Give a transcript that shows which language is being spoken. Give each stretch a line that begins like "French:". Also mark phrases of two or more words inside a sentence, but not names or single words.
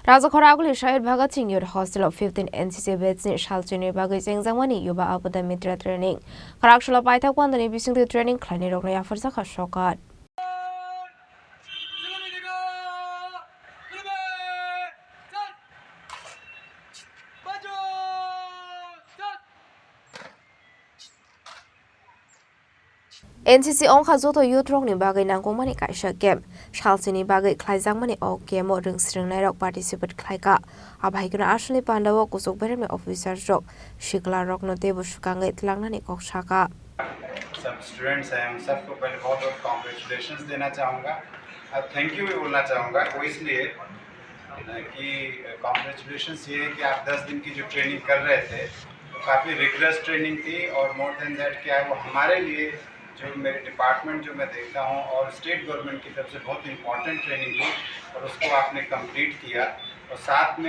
Kok Borok: राजाखरागुली शहीद भगत सिंह यूथ हॉस्टल ऑफ 15 एनसीसी बैच ने सालचुनि बागै जेंजांगमानि युवा आबदा मित्र ट्रेनिंग खरागशला पाइथाक वान्दनि बिसिंदि ट्रेनिंग खलानि रगनाया फरसाखा शौकात NCC ongkha joto youth rok ni bagai nangkongmani kaisa camp salchini bagai khlaijangmani o camp o ringsringnai rok participate khlaika abaikuna asli pandawo kusuk bereme officer rok shikla rok no tebo sukangai tlangnani koksaka
Hindi: सब स्टूडेंट्स हैं उन सबको पहले बहुत बहुत कॉन्ग्रेचुलेशंस देना चाहूँगा और
English: thank you
Hindi: भी बोलना चाहूँगा वो इसलिए कि कॉन्ग्रेचुलेशंस ये है कि आप 10 दिन की जो ट्रेनिंग कर रहे थे तो काफ़ी
English: rigorous training
Hindi: थी और
English: more than
Hindi: दैट क्या है वो हमारे लिए जो मेरे डिपार्टमेंट जो मैं देखता हूँ और
English: state government
Hindi: की तरफ से बहुत
English: important training
Hindi: थी और उसको आपने कंप्लीट किया और साथ में